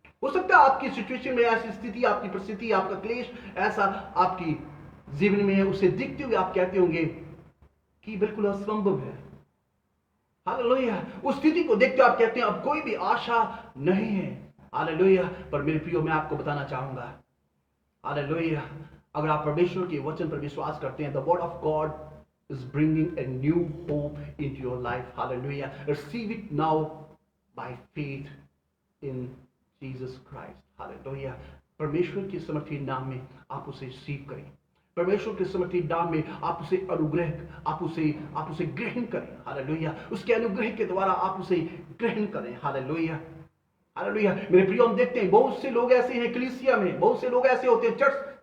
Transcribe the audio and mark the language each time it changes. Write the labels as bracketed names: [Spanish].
[Hindi] हो सकता है आपकी सिचुएशन में ऐसी स्थिति, आपकी परिस्थिति, आपका क्लेश ऐसा आपकी जीवन में है, उसे देखते हुए आप कहते होंगे कि बिल्कुल असंभव है। हालेलुया। उस स्थिति को देखते हुए आप कहते हैं अब कोई भी आशा नहीं है। हालेलुया। पर मेरे प्रियो, मैं आपको बताना चाहूंगा, हालेलुया, अगर आप परमेश्वर के वचन पर विश्वास करते हैं, [English] The word of God is bringing a new hope into your life. Hallelujah. Receive it now by faith in Jesus Christ. Hallelujah. [Hindi] परमेश्वर के समर्थी नाम में आप उसे रिसीव करें। परमेश्वर के समर्थी नाम में आप उसे अनुग्रह, आप उसे ग्रहण करें। हालेलुया। उसके अनुग्रह के द्वारा आप उसे ग्रहण करें। हालेलुया। हालेलुया। मेरे प्रियो, हम देखते हैं बहुत से लोग ऐसे हैं कलीसिया में, बहुत से लोग ऐसे होते हैं चर्च